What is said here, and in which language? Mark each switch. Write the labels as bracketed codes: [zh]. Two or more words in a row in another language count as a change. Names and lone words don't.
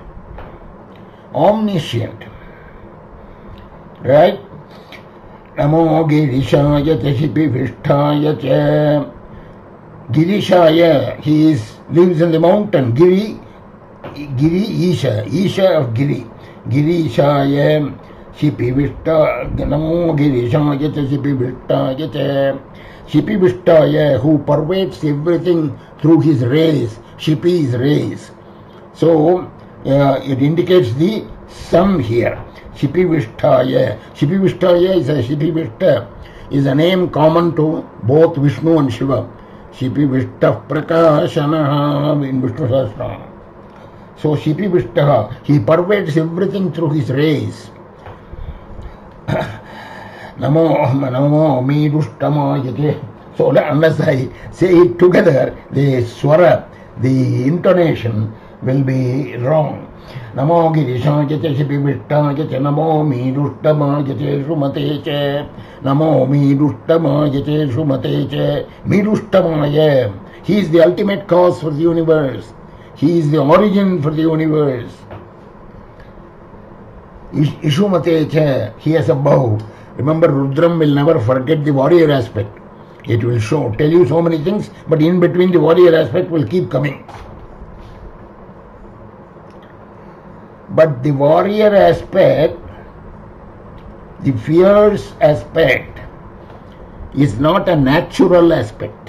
[en] Omniscient. Right? [sa] Namo Girishaya Tashipi Vishtaya cha. [en] Girishaya, he lives in the mountain. [sa] Giri Isha, Isha of Giri. Girishaya Shipi Vishta, Namo Girishaya Tashipi Vishtaya cha. Shipi Vishtaya, [en] who pervades everything through his rays. Shipi is rays. So, it indicates the sun here. [sa] Shipi Vishtaya. Shipi Vishtaya [en] is a name common to both Vishnu and Shiva. [sa] Shipi Vishta Prakashanaha in Vishnu Sahasranam. So Shipi Vishta, [en] he pervades everything through his rays. [sa] Namo Midushtama. [en] So unless I say it together, the swara, the intonation will be wrong. [sa] Namo Girishaya Shipi Vishtaya Namo Midushtama Sumate cha. Namo Midushtama Sumate cha. [en] Midushtama, he is the ultimate cause for the universe. He is the origin for the universe. [sa] Ishumate cha, [en] he has a bow. Remember, Rudram will never forget the warrior aspect. It will tell you so many things, but in between the warrior aspect will keep coming. But the warrior aspect, the fierce aspect, is not a natural aspect.